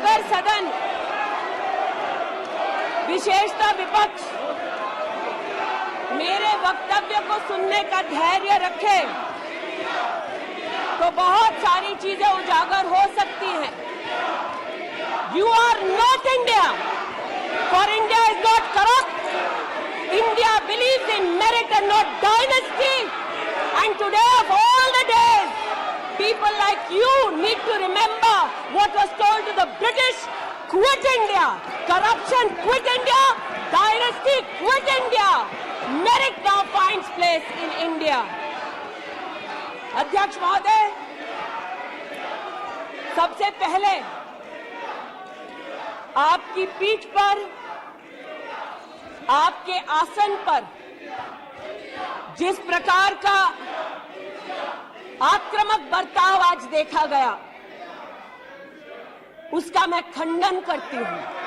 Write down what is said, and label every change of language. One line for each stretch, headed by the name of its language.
Hindi: सदन, विशेषतः विपक्ष, मेरे वक्तव्य को सुनने का धैर्य रखे तो बहुत सारी चीजें उजागर हो सकती हैं।
English: You are not India, for India is not corrupt. India believes in merit and not dynasty. And today of all the days, people like you need to remember what was told to the British: quit India, corruption quit India, dynasty quit India. Merit now finds place in India.
Hindi: अध्यक्ष महोदय, सबसे पहले आपकी पीठ पर, आपके आसन पर जिस प्रकार का आक्रामक बर्ताव आज देखा गया, उसका मैं खंडन करती हूं।